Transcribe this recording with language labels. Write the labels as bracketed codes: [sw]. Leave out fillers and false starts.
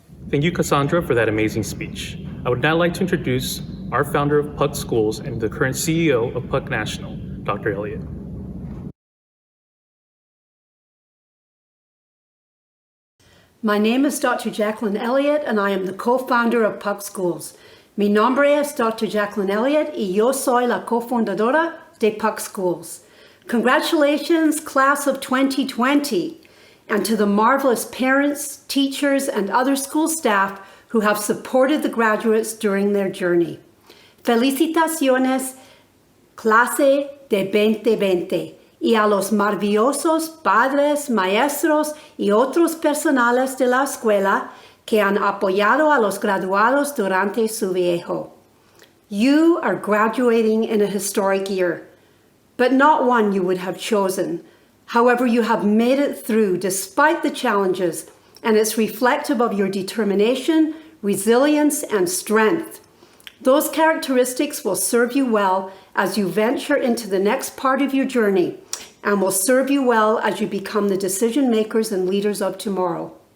[en] Thank you, Cassandra, for that amazing speech. I would now like to introduce our founder of PUC Schools and the current CEO of PUC National, Dr. Elliott. My name is Dr. Jacqueline Elliott, and I am the co-founder of PUC Schools. [es] Mi nombre es Dr. Jacqueline Elliott y yo soy la cofundadora de PUC Schools. [en] Congratulations, class of 2020, and to the marvelous parents, teachers, and other school staff who have supported the graduates during their journey. [es] Felicitaciones, clase de 2020, y a los maravillosos padres, maestros y otros personales de la escuela que han apoyado a los graduados durante su viaje. [en] You are graduating in a historic year, but not one you would have chosen. However, you have made it through despite the challenges, and it's reflective of your determination, resilience, and strength. Those characteristics will serve you well as you venture into the next part of your journey, and will serve you well as you become the decision makers and leaders of tomorrow.